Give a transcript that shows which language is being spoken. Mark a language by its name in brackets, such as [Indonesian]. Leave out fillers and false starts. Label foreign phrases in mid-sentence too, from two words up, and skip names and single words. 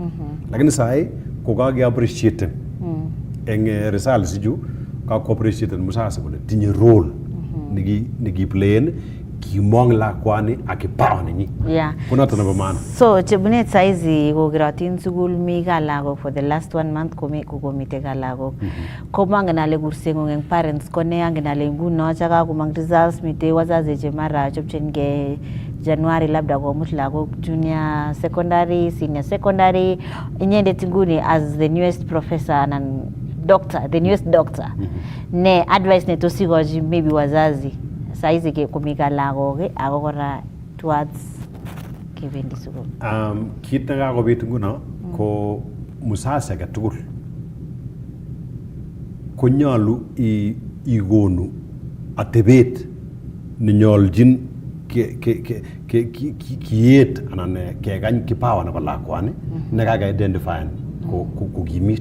[Kalenjin] Lakini sai ko kage appreciate eng results ichu ka appreciate musasa kole tinye role niki play kimong lakwani akipawa ninyi. Yeah. [Swahili] Kuna tana maana. [Kalenjin] So Chebunet saizi kogiratin sukul mi kalagok [English] for the last 1 month [Kalenjin] komite kalagok. Komang ale kurseng'ung eng parents kone angen ale nguno chaka kumang results mite wazazi che mara chopchengei January labda komut lagok [English] junior secondary, senior secondary, [Kalenjin] inyendet nguni [English] as the newest professor and doctor, the newest doctor. [Kalenjin] Ne advice ne tosikoji maybe wazazi saizi ke kumika lagok akokora towards kebendi sukul. Kit nekakobit nguno ko musasi age tugul konyolu igonu atebet nenyolchin kiet anan kekany kipawa nebo lakwani nekaka identifyen kokimit.